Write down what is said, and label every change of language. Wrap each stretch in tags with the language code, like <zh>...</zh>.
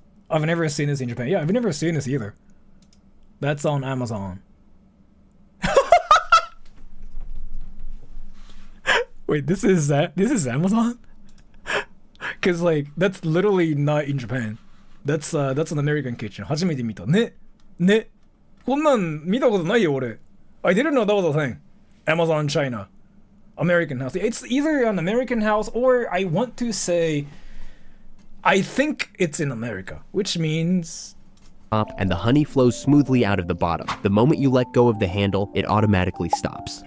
<en>I've never seen this in Japan. Yeah, I've never seen this either. That's on Amazon. Wait, this is Amazon? Cause like that's literally not in Japan. That's an American kitchen.</en> <ja>初めて見たね。こんなん見たことないよ俺。</ja> <en>I didn't know that was a thing. Amazon China. American house. It's either an American house or I want to say I think it's in America, which means and the honey flows smoothly out of the bottom. The moment you let go of the handle, it automatically stops.</en>